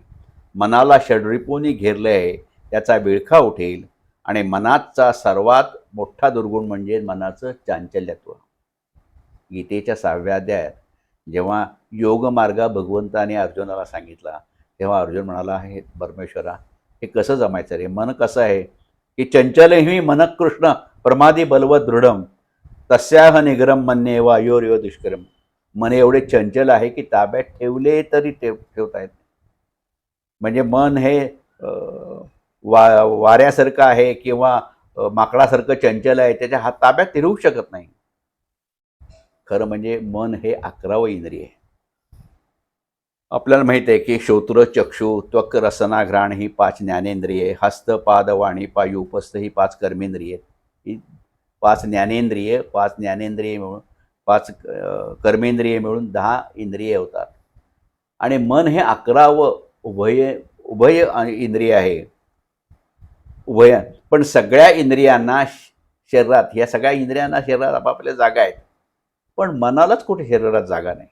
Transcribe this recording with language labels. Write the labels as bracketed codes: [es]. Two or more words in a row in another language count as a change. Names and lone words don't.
[mr] मनाला षड्रिपूंनी घेरले आहे त्याचा विळखा उठेल आणि मनाचा सर्वात मोठा दुर्गुण म्हणजे मनाचं चांचल्यत्व. गीतेच्या 6व्या अध्यायात जेव्हा योगमार्ग भगवंताने अर्जुनाला सांगितला तेव्हा अर्जुन म्हणाला, हे परमेश्वरा, हे कसं जमायचं रे? मन कसं आहे की [sa] चंचलहि मन कृष्ण प्रमादी बलवत दृढम, तस्याह निग्रम मन्ये वायोर्यो दुष्करम. [mr] मन एवढे चंचल आहे की ताब्यात ठेवले तरी ठेवता येत नाही. म्हणजे मन हे वाऱ्यासारखं आहे किंवा माकडासारखं चंचल आहे, त्याच्या हात ताब्यात ठेवू शकत नाही. खरं म्हणजे मन हे 11वं इंद्रिय आहे. आपल्याला माहित आहे की श्रोत्र, चक्षु, त्वक, रसना, घ्राण ही 5 ज्ञानेंद्रिये, हस्त, पाद, वाणी, पायू, उपस्थ ही 5 कर्मेंद्रिये. ही 5 ज्ञानेंद्रिये, 5 ज्ञानेंद्रिये मिळून 5 कर्मेंद्रिये मिळून 10 इंद्रिये होतात. आणि मन हे 11वं उभय इंद्रिय आहे. उभय, पण सगळ्या इंद्रियांना शरीरात, या सगळ्या इंद्रियांना शरीरात आपापल्या जागा आहेत, पण मनालाच कुठे शरीरात जागा नाही.